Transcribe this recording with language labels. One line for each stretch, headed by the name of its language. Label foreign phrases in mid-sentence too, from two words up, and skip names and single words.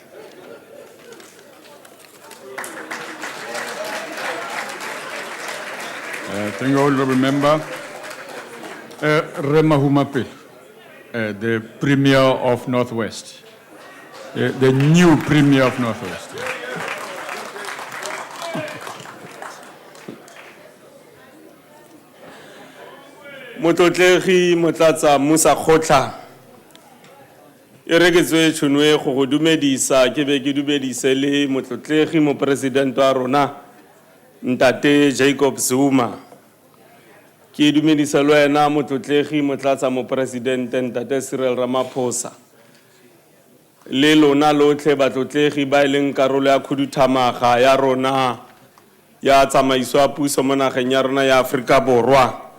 English: Thank you, Honourable Member. Rema Humapil, the Premier of Northwest, the new Premier of Northwest.
Tswana: Motlotlegi motlatsa Musa Khotla e re ke tswe tshonwe go go dumedisa ke be ke dumedise le motlotlegi mo president wa rona Ntate Jacob Zuma ke dumedisa le wena motlotlegi motlatsa mo president Ntate Cyril Ramaphosa le lona lotlhe batlotlegi ba ileng karolo ya khuduthamaga ya rona ya tsamaiso ya puso mo nageng ya rona ya Afrika Borwa